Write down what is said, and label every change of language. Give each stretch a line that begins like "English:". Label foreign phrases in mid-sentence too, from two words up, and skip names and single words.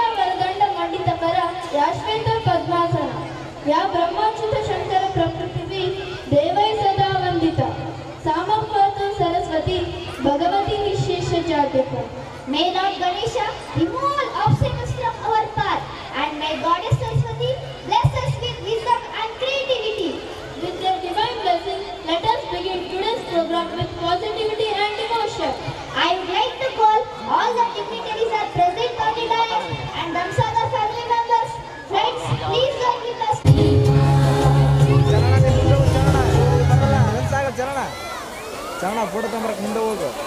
Sanskrit: ವರದಂಡ ಮಂಡಿತಕರ ಯಾಶ್ವೇತ ಪದ್ಮಾಸನ ಯಾ ಬ್ರಹ್ಮಾಚ್ಯುತ ಶಂಕರ ಪ್ರಕೃತಿವಿ ದೇವೈ ಸದಾ ವಂದಿತ ಸಾಮಪಾತು ಸರಸ್ವತಿ ಭಗವತಿ ನಿಶೇಷ ಜಾತ್ಯಕ.
English: May Lord Ganesha remove all obstacles from our path, and may Goddess Saraswati bless us with wisdom and creativity. With their divine blessing, let us begin today's program with positivity and devotion. I would like to call all the dignitaries are present on the dais and Damsada family members. Friends, please join with us.
Kannada: ಚರಣ ಫೋಟೋ ತಗೊಂಬರಕ್ಕೆ ಮುಂದೆ ಹೋಗು.